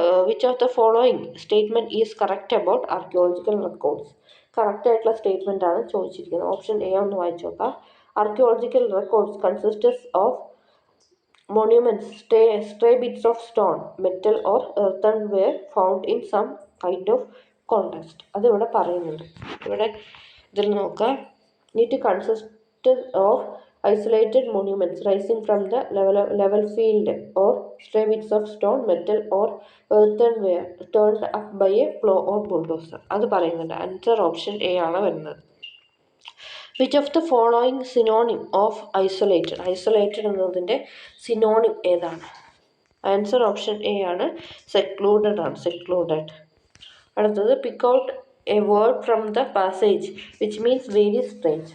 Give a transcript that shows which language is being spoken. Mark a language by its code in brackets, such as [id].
[en] Which of the following statement is correct about archaeological records? [ml] Correct ആയിട്ടുള്ള statement ആണ് ചോദിച്ചിരിക്കുന്നത്. Option A ഒന്ന് വായിച്ചു നോക്കാം. [en] Archaeological records consist of monuments, stray bits of stone, metal or earthenware found in some kind of context. [ml] അത് ഇവിടെ പറയുന്നുണ്ട്. ഇവിടെ ഇതിൽ നോക്കാം. [en] It consists of isolated monuments rising from the level field or stray bits of stone, metal or earthenware turned up by a plow or bulldozer. [ml] അത് പറയുന്നുണ്ട്. Answer option A ആണ് വരുന്നത്. [en] Which of the following synonym of isolated? [ml] Isolated എന്നതിൻ്റെ synonym ഏതാണ്? Answer option A ആണ്, secluded ആണ്. Secluded. [en] അടുത്തത് pick out a word from the passage which means very strange.